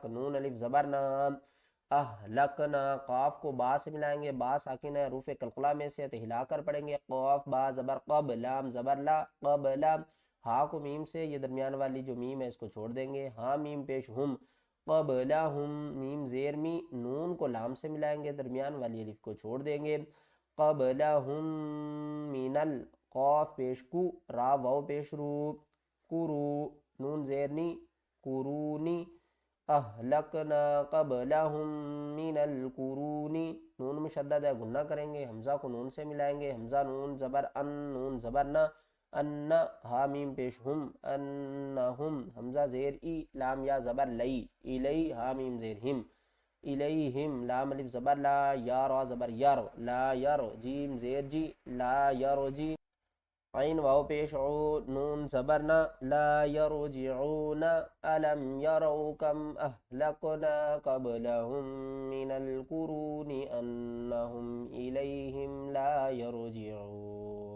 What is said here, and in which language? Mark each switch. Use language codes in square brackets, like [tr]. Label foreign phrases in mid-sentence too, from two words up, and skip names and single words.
[ur] نون الف زبر نا، لکنا، قاف کو با سے ملائیں گے، با ساکن ہے حروف قلقلہ میں سے تو ہلا کر پڑھیں گے، قاف با زبر قب، لام زبر لا، قب لام، ہا کو میم سے، یہ درمیان والی جو میم ہے اس کو چھوڑ دیں گے، ہا میم پیش ہم، قبلہم، میم زیر می، نون کو لام سے ملائیں گے، درمیان والی الف کو چھوڑ دیں گے، قبلہم من قاف پیش کو، را واو پیش رو، کرو، نون زیر نی، کرونی، [ar] اہلکنا قبلہم من القرون، [ur] نون مشدد ہے غنہ کریں گے، حمزہ کو نون سے ملائیں گے، حمزہ نون زبر ان، نون زبر نا، ان، ہا میم پیش ہم، انہم، حمزہ زیر ای، لام یا زبر لئی، الی، ہا میم زیر ہم، الیہم، لام الف زبر لا، یا را زبر یر، لا یر، جیم زیر جی، لا یر جی، عین واو پیش عو، نون زبر نا، [ar] لا یرجعون. الم یروا کم اہلکنا قبلہم من القرون انہم الیہم لا یرجعون.